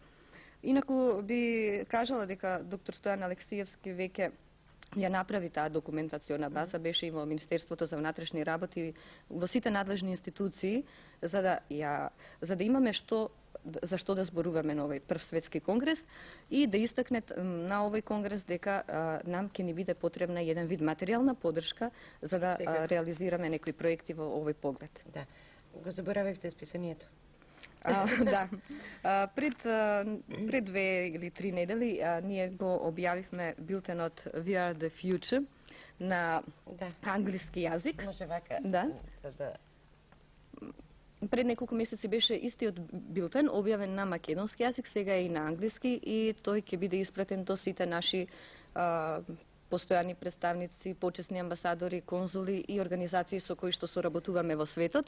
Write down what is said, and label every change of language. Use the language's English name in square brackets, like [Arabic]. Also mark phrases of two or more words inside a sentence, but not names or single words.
[Macedonian] Инаку би кажала дека доктор Стојан Алексиевски веќе ја направи таа документациона база, беше и во Министерството за внатрешни работи, во сите надлежни институции, за да имаме за што да зборуваме на овој прв светски конгрес и да истакне на овој конгрес дека нам ќе ни биде потребна еден вид материјална поддршка за да реализираме некои проекти во овој поглед. Да. Го заборавивте списанието. Да. Пред 2 или 3 недели ние го објавивме билтенот We are the future на англиски јазик. Може вака. Да. Пред неколку месеци беше истиот билтен објавен на македонски јазик, сега е и на англиски и тој ќе биде испратен до сите наши постојани представници, почесни амбасадори, конзули и организации со кои што соработуваме во светот.